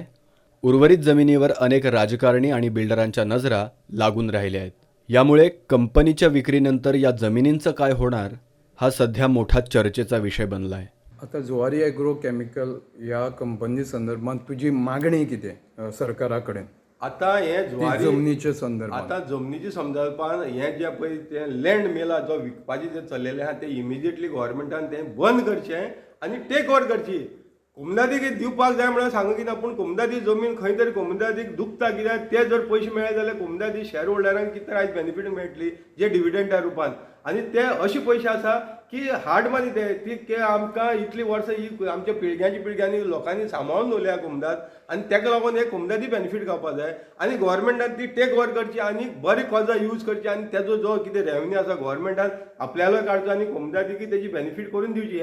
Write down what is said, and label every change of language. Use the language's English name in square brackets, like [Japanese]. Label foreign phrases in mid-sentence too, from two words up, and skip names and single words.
[Marathi] उर्वरित जमिनीवर अनेक राजकारणी आणि बिल्डरांच्या नजरा लागून राहिल्या आहेत। यामुळे कंपनीच्या विक्रीनंतर या जमिनींचं काय होणार हा सध्या मोठा चर्चेचा विषय बनलाय। आता जुवारी ॲग्रो केमिकल या कंपनी संदर्भात तुझी मागणी किती सरकाराकडे? आता हे जुवारी जमनीचे संदर्भात [Konkani] आता जमनीच्या संदर्भात हे जे पळय ते लँड मेला जो विकपाचे जे चल्लेले आहा ते इमिजिएटली गव्हर्नमेंटान ते बंद करचें आणि [English] take over [Konkani] करची। कोमुनिदादीक दिवपाक जाय म्हणून सांगूं कितें, पूण कोमुनिदादी जमीन खंय तरी कोमुनिदादीक दुखता, कित्याक ते जर पयशे मेळ्ळे जाल्यार कोमुनिदादी शेअर होल्डरांक कितें आयज बेनिफीट मेळटली जे डिविडंडा रुपान, आणि ते अशे पयशे आसा की [English] hard money [Konkani] ते आमकां इतली वर्सां ही आमच्या पिळग्यांनी लोकांनी सांबाळून दवरल्या कोमुनिदाद, आणि ताका लागून हे कोमुनिदादी बेनिफीट गावपाक जाय आणि गव्हर्नमेंटान ती [English] take over [Konkani] करची आणि बरी कॉजा यूज करची आणि तेजो जो कितें रेव्हेन्यू आसा गव्हर्नमेंटान आपल्याला काडचो आणि कोमुनिदादीक तेजी बेनिफीट करून दिवची।